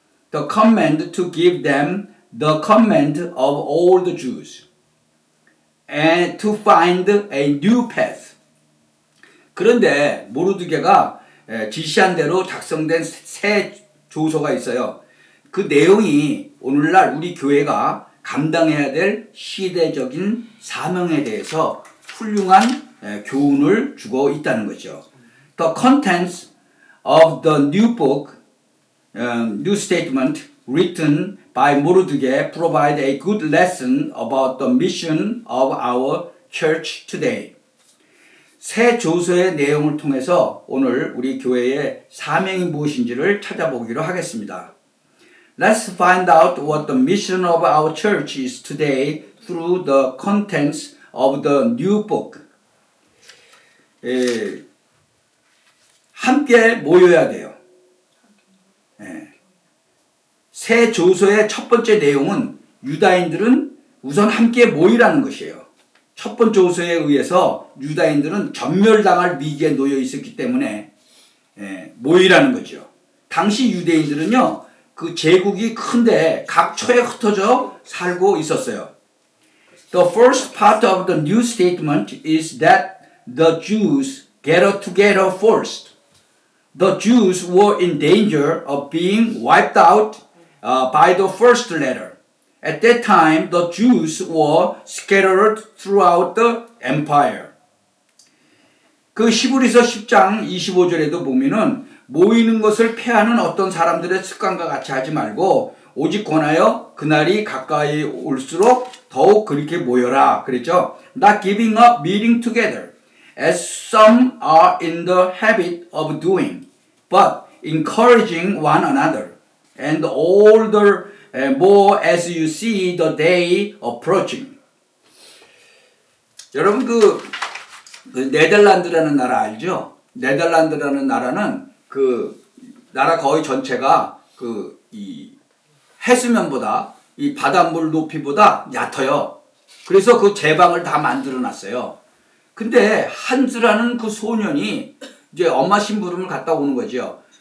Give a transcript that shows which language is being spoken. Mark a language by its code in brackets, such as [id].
[en] The command to give them the command of all the Jews and to find a new path. [ko] 그런데 모르드게가 지시한 대로 작성된 새 조서가 있어요. 그 내용이 오늘날 우리 교회가 감당해야 될 시대적인 사명에 대해서 훌륭한 교훈을 주고 있다는 거죠. [en] The contents of the new book, new statement written by 모르드게 provide a good lesson about the mission of our church today. [ko] 새 조서의 내용을 통해서 오늘 우리 교회의 사명이 무엇인지를 찾아보기로 하겠습니다. [en] Let's find out what the mission of our church is today through the contents of the new book. [ko] 함께 모여야 돼요. 새 조서의 첫 번째 내용은 유다인들은 우선 함께 모이라는 것이에요. 첫 번째 조서에 의해서 유다인들은 전멸당할 위기에 놓여 있었기 때문에 모이라는 거죠. 당시 유대인들은요, 그 제국이 큰데 각처에 흩어져 살고 있었어요. [en] The first part of the new statement is that the Jews gathered together first. The Jews were in danger of being wiped out by the first letter. At that time, the Jews were scattered throughout the empire. [ko] 그 히브리서 10장 25절에도 보면은 모이는 것을 패하는 어떤 사람들의 습관과 같이 하지 말고 오직 권하여 그날이 가까이 올수록 더욱 그렇게 모여라 그랬죠. [en] Not giving up meeting together as some are in the habit of doing, but encouraging one another, and all the more as you see the day approaching. [ko] 여러분 그 네덜란드라는 나라 알죠? 네덜란드라는 나라는 그 나라 거의 전체가 그 이 해수면보다 이 바닷물 높이보다 얕아요. 그래서 그 제방을 다 만들어 놨어요. 근데 한스라는 그 소년이 이제 엄마 심부름을 갔다 오는 거죠.